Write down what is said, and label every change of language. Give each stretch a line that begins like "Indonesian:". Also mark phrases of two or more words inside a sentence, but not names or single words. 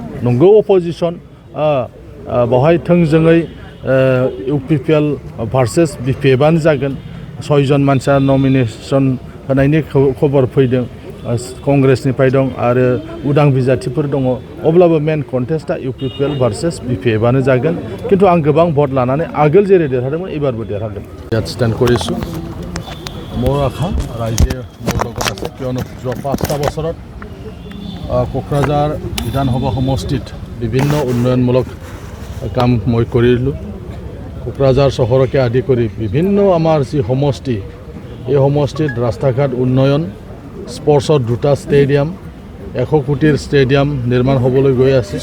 Bodo: नंगौ अपोजिसन बेवहाय थोंजोङै इउपिपिएल भार्सेस बिपिएफआनो जागोन। 6 जन मानसिया नमिनेसन होनायनि खबर फैदों। कंग्रेसनिफ्राय दं आरो उदां बिजाथिफोर दङ। अब्लाबो
English: main contest
Bodo: इउपिपिएल भार्सेस बिपिएफआनो जागोन। खिन्थु आं गोबां भट लानानै आगोल जेरै देरहादोंमोन एबारबो देरहागोन।
Assamese: ষ্টেণ্ড কৰিছোঁ। মোৰ আশা ৰাইজে মোৰ লগত আছে, কিয়নো যোৱা 5টা বছৰত কোকৰাঝাৰ বিধানসভা সমষ্টিত বিভিন্ন উন্নয়নমূলক কাম মই কৰিলোঁ। কোকৰাঝাৰ চহৰকে আদি কৰি বিভিন্ন আমাৰ যি সমষ্টি এই সমষ্টিত ৰাস্তা ঘাট উন্নয়ন, স্পৰ্টছৰ 2টা ষ্টেডিয়াম, 100 কোটিৰ ষ্টেডিয়াম নিৰ্মাণ হ'বলৈ গৈ আছে।